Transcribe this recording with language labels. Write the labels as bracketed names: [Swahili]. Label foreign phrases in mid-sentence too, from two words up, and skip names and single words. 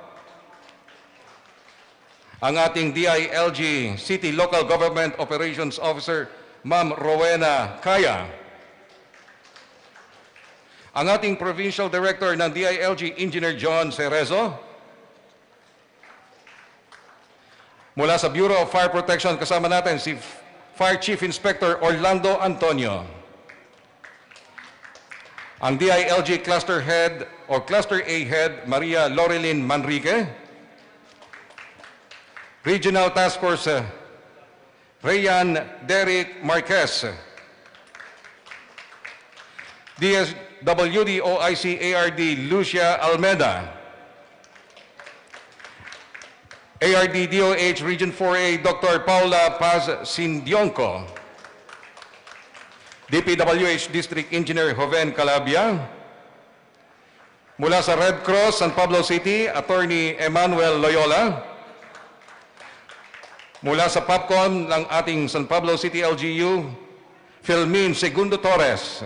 [Filipino] Ang ating DILG [English] City Local Government Operations Officer, [Filipino] Ma'am Rowena Kaya. Ang ating [English] Provincial Director [Filipino] ng DILG, Engineer John Cerezo. Mula sa Bureau of Fire Protection, kasama natin si [English] Fire Chief Inspector [Filipino] Orlando Antonio. Ang DILG [English] Cluster Head [Filipino] o [English] Cluster A Head, [Filipino] Maria Loreline Manrique. Regional Task Force, Rayan Derek Marquez. DSWD OIC ARD Lucia Almeda. ARD DOH Region 4A Dr. Paula Paz Sindionco. DPWH [English] District Engineer [Filipino] Joven Calabia. Mula sa Red Cross San Pablo City, Attorney Emmanuel Loyola. Mula sa PAPCON ng ating San Pablo City LGU, Filmin Segundo Torres.